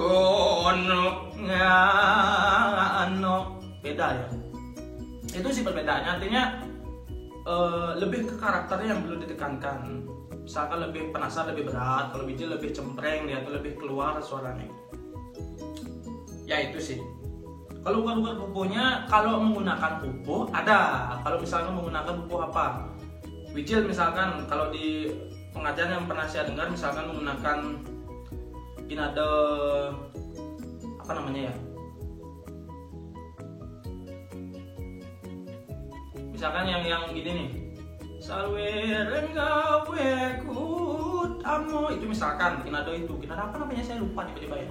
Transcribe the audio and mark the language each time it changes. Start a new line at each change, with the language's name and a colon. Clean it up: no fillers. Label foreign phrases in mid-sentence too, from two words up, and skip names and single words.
Indonesian: Beda ya. Itu sih perbedaannya, artinya lebih ke karakternya yang perlu ditekankan. Misalkan lebih penasar lebih berat, kalau biji lebih cempreng dia tuh lebih keluar suaranya. Ya itu sih. Kalau ugar-ugar pupuhnya, kalau menggunakan pupuh ada. Kalau misalkan menggunakan pupuh apa? Wijil misalkan, kalau di pengajaran yang pernah saya dengar, misalkan menggunakan nada apa namanya ya? Misalkan yang gini nih, salweren gawe kutamo, itu misalkan kinado apa namanya saya lupa tiba-tiba ya.